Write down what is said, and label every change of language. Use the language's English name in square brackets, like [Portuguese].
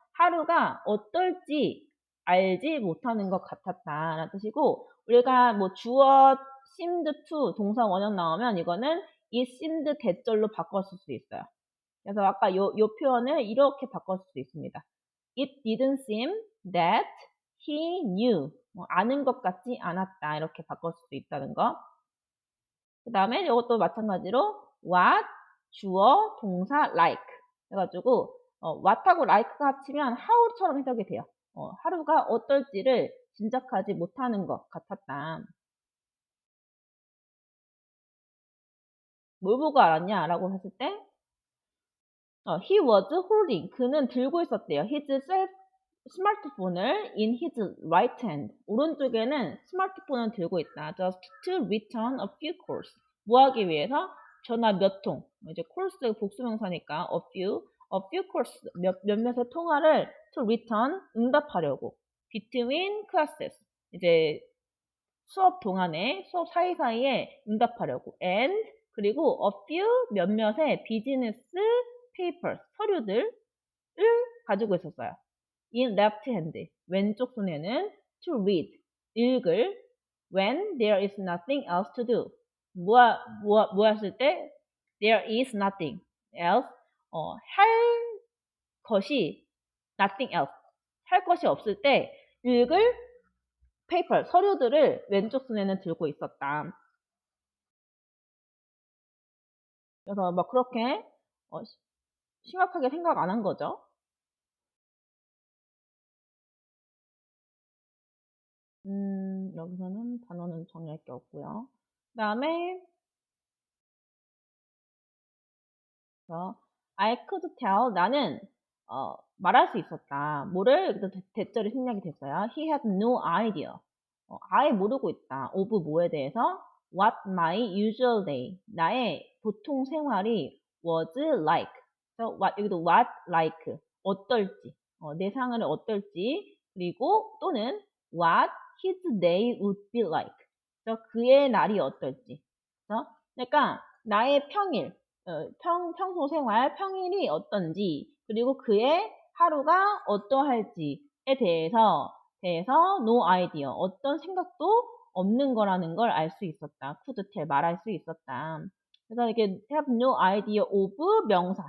[Korean] 하루가 어떨지 알지 못하는 것 같았다 라는 뜻이고, 우리가 뭐 주어 seemed to 동사 원형 나오면 이거는 it seemed 대절로 바꿨을 수 있어요. 그래서 아까 요 표현을 이렇게 바꿨을 수 있습니다. [English] It didn't seem that he knew. [Korean] 아는 것 같지 않았다. 이렇게 바꿨을 수 있다는 거. 그 다음에 이것도 마찬가지로 what, 주어, 동사, like. 해가지고 what하고 like가 합치면 how처럼 해석이 돼요. 하루가 어떨지를 짐작하지 못하는 것 같았다. 뭘 보고 알았냐라고 했을 때 [English] he was holding, [Korean] 그는 들고 있었대요. his 스마트폰을 [English] in his right hand, [Korean] 오른쪽에는 스마트폰을 들고 있다. [English] just to return a few calls, [Korean] 뭐 하기 위해서? 전화 몇 통, 이제 calls 복수명사니까 a few calls, 몇몇의 통화를 [English] to return, [Korean] 응답하려고. [English] between classes, [Korean] 이제 수업 동안에 수업 사이사이에 응답하려고. and 그리고 [English] a few [Korean] 몇몇의 비즈니스 papers, 서류들을 가지고 있었어요. [English] in left hand, [Korean] 왼쪽 손에는 [English] to read, 읽을. when there is nothing else to do, [Korean] 뭐 했을 때 [English] there is nothing else, [Korean] 할 것이 nothing else, 할 것이 없을 때 읽을 paper, 서류들을 왼쪽 손에는 들고 있었다. 그래서 막 그렇게 심각하게 생각 안 한 거죠. 여기서는 단어는 정리할 게 없고요. 그 다음에 [English] I could tell, [Korean] 나는 말할 수 있었다. 뭐를? 여기서 대절이 생략이 됐어요. [English] He had no idea. [Korean] 아예 모르고 있다. [English] of 뭐에 대해서? What my usual day, [Korean] 나의 보통 생활이 [English] was like. [Korean] 그래서 여기도 what like, 어떨지, 내 생활이 어떨지, 그리고 또는 [English] what his day would be like. [Korean] 그래서 그의 날이 어떨지. 그러니까 나의 평일, 평소 생활, 평일이 어떤지, 그리고 그의 하루가 어떠할지에 대해서 [English] no idea. [Korean] 어떤 생각도 없는 거라는 걸 알 수 있었다. [English] could tell. [Korean] 말할 수 있었다. 그래서 이게 have no idea of 명사.